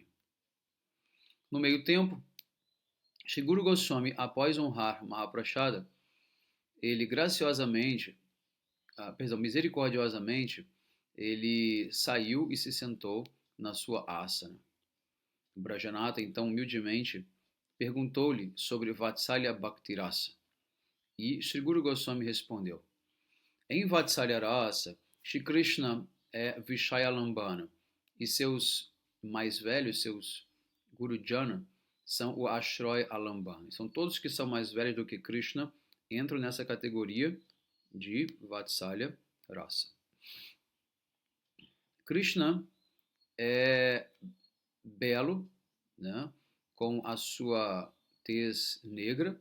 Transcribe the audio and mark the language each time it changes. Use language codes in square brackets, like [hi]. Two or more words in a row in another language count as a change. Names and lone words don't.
[pt] No meio tempo, Sri Guru Goswami, após honrar Mahaprashada, ele misericordiosamente, ele saiu e se sentou na sua asana. Brajanatha, então, humildemente, perguntou-lhe sobre [sa] Vatsalya Bhakti Rasa. [pt] E Sri Guru Goswami respondeu: em [sa] Vatsalya Rasa, [pt] Shri Krishna é Vishayalambana e seus mais velhos, seus Gurujana, são o [sa] Ashroy Alambana. [pt] São todos que são mais velhos do que Krishna, entram nessa categoria de [sa] Vatsalya Rasa. [pt] Krishna é belo, né, com a sua tez negra.